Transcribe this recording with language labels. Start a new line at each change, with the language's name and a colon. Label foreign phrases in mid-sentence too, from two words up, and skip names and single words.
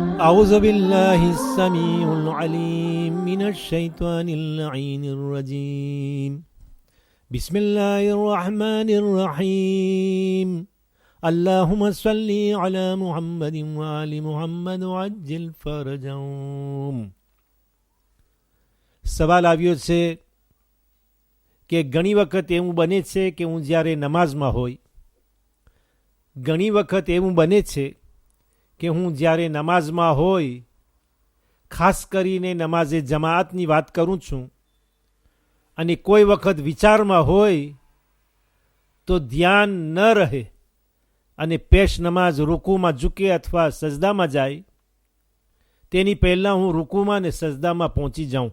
Arabic: أعوذ بالله السميع العليم من الشيطان اللعين الرجيم بسم الله الرحمن الرحيم اللهم صل على محمد وآل محمد وعجل فرجهم.
Gujarati: સવાલ આવ્યો છે કે ઘણી વખત એવું બને છે કે હું જ્યારે નમાઝમાં હોય, ઘણી વખત એવું બને છે કે હું જ્યારે નમાઝમાં હોય, ખાસ કરીને નમાઝે જમાઅતની વાત કરું છું, અને કોઈ વખત વિચારમાં હોય તો ધ્યાન ન રહે અને પેશ નમાઝ રૂકુમાં ઝૂકે અથવા સજદામાં જાય તેની પહેલાં હું રૂકુમાં ને સજદામાં પહોંચી જાઉં.